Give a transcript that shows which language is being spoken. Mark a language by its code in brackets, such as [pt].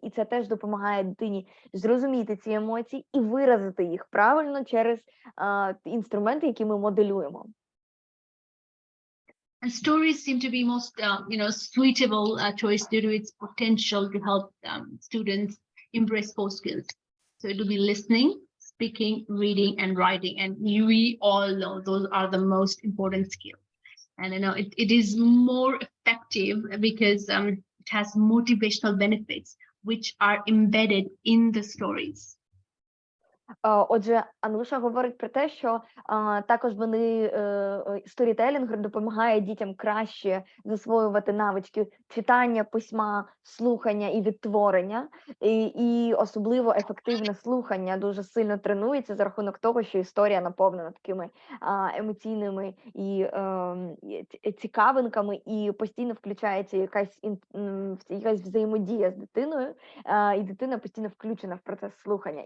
[uk] І це теж допомагає дитині зрозуміти ці емоції і виразити їх правильно через інструменти, які ми моделюємо. [en] And stories seem to be most, suitable choice due to its potential to help students embrace both skills. So it will be listening, speaking, reading, and writing. And we all know those are the most important skills. And you know, it is more effective because it has motivational benefits which are embedded in the stories. [uk] Отже, Ануша говорить про те, що також сторітелінг допомагає дітям краще засвоювати навички читання, письма, слухання і відтворення. І особливо ефективне слухання дуже сильно тренується за рахунок того, що історія наповнена такими емоційними і цікавинками, і постійно включається якась взаємодія з дитиною, і дитина постійно включена в процес слухання.